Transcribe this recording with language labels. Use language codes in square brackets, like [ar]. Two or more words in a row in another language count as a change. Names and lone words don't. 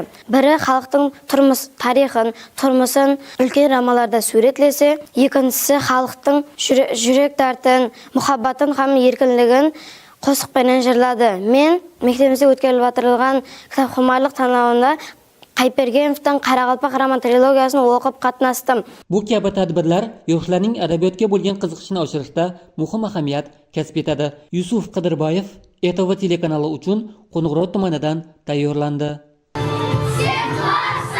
[kaa] Бірі халықтың тұрмыс тарихын, тұрмысын үлкен романдарда суретлесе, екіншісі халықтың жүрек дертін, мұхаббатын һәм еркінлігін қосықпенен жырлады. Мен мектебімізде өткізіліп отырған кітапхұмарлық танауында Qaytbergenovтың Қарақалпақ роман трилогиясын оқып қатынастым. [uz] Bu kabi tadbirlar yoshlarning adabiyotga bo'lgan qiziqishini oshirishda muhim ahamiyat kasb etadi. Yusuf Qidirbayev ETV telekanali uchun Qo'ng'irot tumanidan tayyorlandi.